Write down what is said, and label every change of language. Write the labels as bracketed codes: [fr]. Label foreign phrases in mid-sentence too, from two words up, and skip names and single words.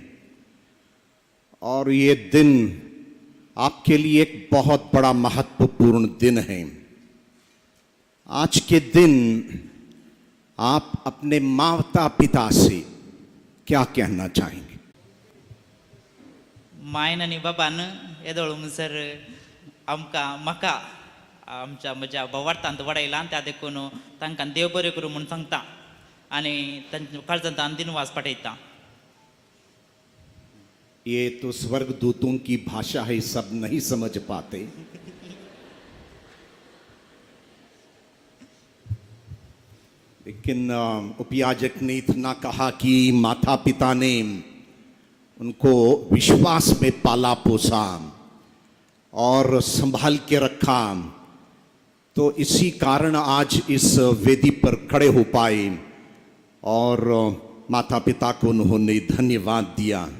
[hi] और ये दिन आपके लिए एक बहुत बड़ा महत्वपूर्ण दिन है। आज के दिन आप अपने माता पिता से क्या कहना चाहेंगे? [kok] मायन आणि बाबान येदोळून सर आमकां म्हाका आमच्या म्हज्या भावार्थांत वडयला आनी त्या देखून तांकां देव बरें करूं म्हूण सांगता आनी तांच्या काळजांत दिनवास पाठयता। [hi] ये तो स्वर्गदूतों की भाषा है, सब नहीं समझ पाते। लेकिन उपयाजक ने इतना कहा कि माता पिता ने उनको विश्वास में पाला पोसा और संभाल के रखा, तो इसी कारण आज इस वेदी पर खड़े हो पाए और माता पिता को उन्होंने धन्यवाद दिया।